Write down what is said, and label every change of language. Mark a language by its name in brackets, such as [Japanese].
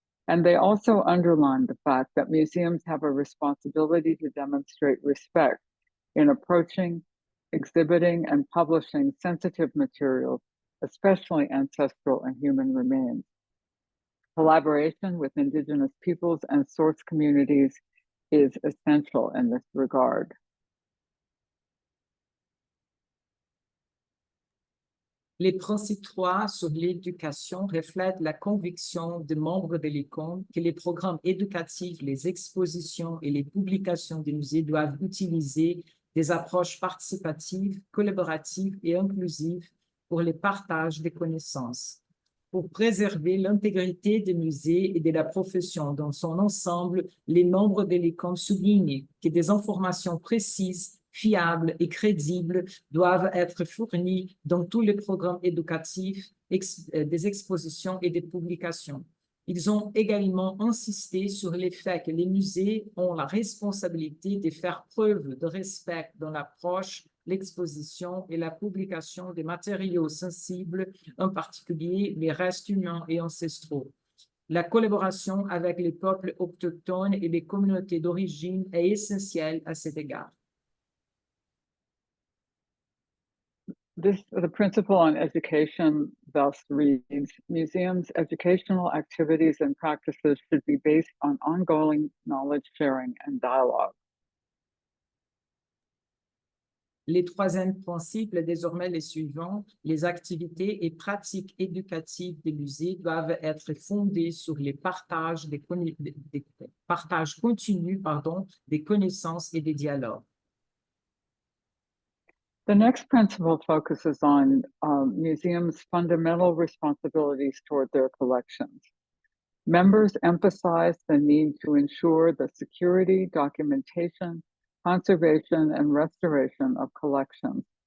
[English] And they also underline the fact that museums have a responsibility to demonstrate respect in approaching, exhibiting, and publishing sensitive materials, especially ancestral and human remains. Collaboration with Indigenous peoples and source communities is essential in this regard. [French] Les principes 3 sur l'éducation reflètent la conviction des membres de l'ICOM que les programmes éducatifs, les expositions et les publications des musées doivent utiliser des approches participatives, collaboratives et inclusives pour le partage des connaissances. Pour préserver l'intégrité des musées et de la profession dans son ensemble, les membres de l'ICOM soulignent que des informations précises, fiables et crédibles doivent être fournies dans tous les programmes éducatifs, des expositions et des publications. Ils ont également insisté sur le fait que les musées ont la responsabilité de faire preuve de respect dans l'approche, l'exposition et la publication des matériaux sensibles, en particulier les restes humains et ancestraux. La collaboration avec les peuples autochtones et les communautés d'origine est essentielle à cet égard. [English] The principle on education thus reads, museums' educational activities and practices should be based on ongoing knowledge sharing and dialogue. [French] Les troisièmes principes, désormais les suivants, les activités et pratiques éducatives des musées doivent être fondées sur les partages, partages continus des connaissances et des dialogues. [English] The next principle focuses on museums' fundamental responsibilities toward their collections. Members emphasize the need to ensure the security, documentation, conservation, and restoration of collections.